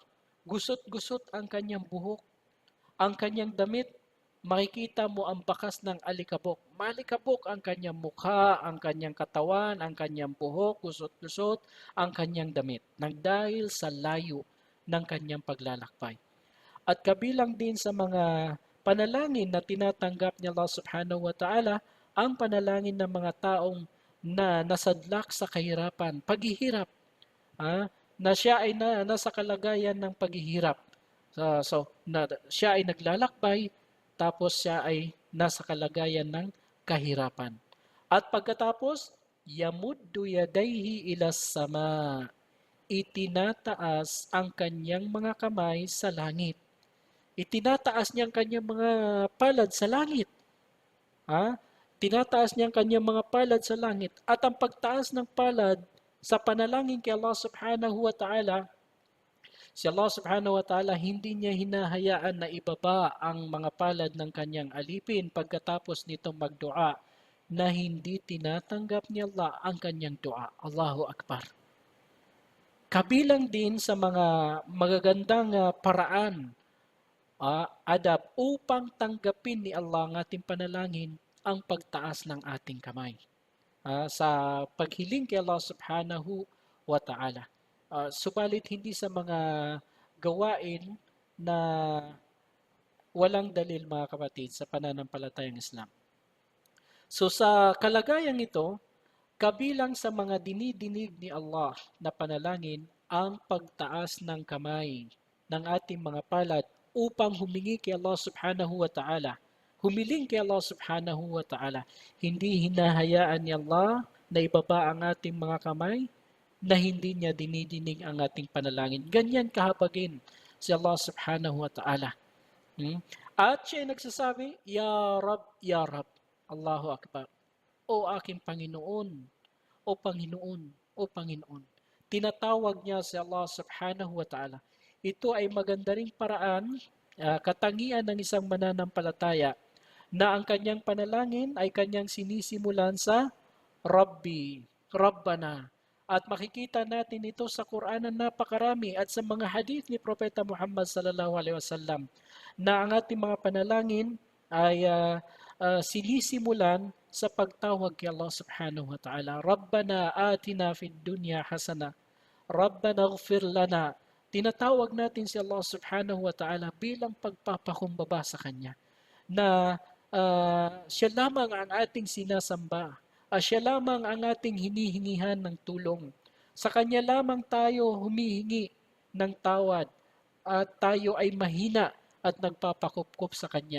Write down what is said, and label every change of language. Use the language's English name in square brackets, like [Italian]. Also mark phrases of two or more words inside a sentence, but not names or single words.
[Filipino] Gusot-gusot ang kanyang buhok, ang kanyang damit, makikita mo ang bakas ng alikabok. Malikabok ang kanyang mukha, ang kanyang katawan, ang kanyang buhok, gusot-gusot, ang kanyang damit. Nang dahil sa layo ng kanyang paglalakbay. At kabilang din sa mga panalangin na tinatanggap ni Allah [Arabic] سبحانه وتعالى, [Filipino] ang panalangin ng mga taong na nasadlak sa kahirapan, paghihirap, na siya ay nasa kalagayan ng paghihirap. Siya ay naglalakbay, tapos siya ay nasa kalagayan ng kahirapan. At pagkatapos, [Arabic] يمد يديه إلى السماء. [Filipino] Itinataas ang kanyang mga kamay sa langit. Itinataas niya ang kanyang mga palad sa langit. Tinataas niya ang kanyang mga palad sa langit. At ang pagtaas ng palad sa panalangin kay Allah [Arabic] سبحانه وتعالى, [Filipino] si Allah [Arabic] سبحانه وتعالى [Filipino] hindi niya hinahayaan na ibaba ang mga palad ng kanyang alipin pagkatapos nitong magdua na hindi tinatanggap ni Allah ang kanyang dua. [Arabic] الله أكبر. [Filipino] Kabilang din sa mga magagandang paraan, adab upang tanggapin ni Allah ang ating panalangin ang pagtaas ng ating kamay sa paghiling kay Allah [Arabic] سبحانه وتعالى. [Filipino] Subalit hindi sa mga gawain na walang dalil mga kapatid sa pananampalatayang Islam. So sa kalagayang ito, kabilang sa mga dinidinig ni Allah na panalangin ang pagtaas ng kamay ng ating mga palad upang humingi kay Allah [Arabic] سبحانه وتعالى. [Filipino] Humiling kay Allah [Arabic] سبحانه وتعالى. [Filipino] Hindi hinahayaan ni Allah na ibaba ang ating mga kamay na hindi niya dinidinig ang ating panalangin. Ganyan kahabagin si Allah [Arabic] سبحانه وتعالى. [Filipino] At siya ay nagsasabi, [Arabic] يا رب يا رب الله أكبر. [Filipino] O aking Panginoon, o Panginoon, o Panginoon. Tinatawag niya si Allah [Arabic] سبحانه وتعالى. [Filipino] Ito ay maganda ring paraan, katangian ng isang mananampalataya na ang kanyang panalangin ay kanyang sinisimulan sa [Arabic] ربي ربنا. [Filipino] At makikita natin ito sa Quran na napakarami at sa mga hadith ni Propeta Muhammad [Arabic] صلى الله عليه وسلم [Filipino] na ang ating mga panalangin ay sinisimulan sa pagtawag kay Allah [Arabic] سبحانه وتعالى. ربنا آتنا في الدنيا حسنة. ربنا اغفر لنا. [Filipino] Tinatawag natin si Allah [Arabic] سبحانه وتعالى [Filipino] bilang pagpapakumbaba sa Kanya na siya lamang ang ating sinasamba. Siya lamang ang ating hinihingihan ng tulong. Sa Kanya lamang tayo humihingi ng tawad at tayo ay mahina at nagpapakupkup sa Kanya.